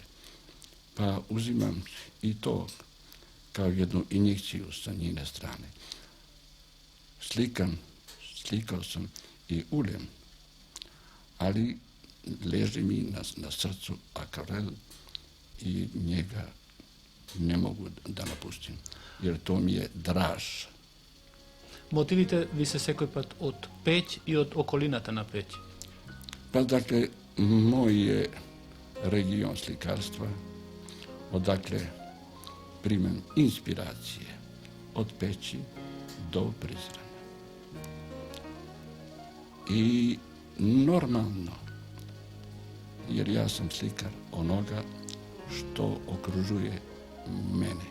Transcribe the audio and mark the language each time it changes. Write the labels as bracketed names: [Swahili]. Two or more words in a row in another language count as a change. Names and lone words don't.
[Serbian] Pa uzimam i to kao jednu injekciju sa njene strane. Slikao sam i uljem, ali leži mi na srcu akvarel i njega ne mogu da napustim, jer to mi je draž. [Macedonian] Мотивите ви се секој пат од Пеќ и од околината на Пеќ? [Serbian] Pa dakle, moj je region slikarstva, odakle primam inspiracije od Peći do Prizrena. I normalno, jer ja sam slikar onoga što okružuje mene.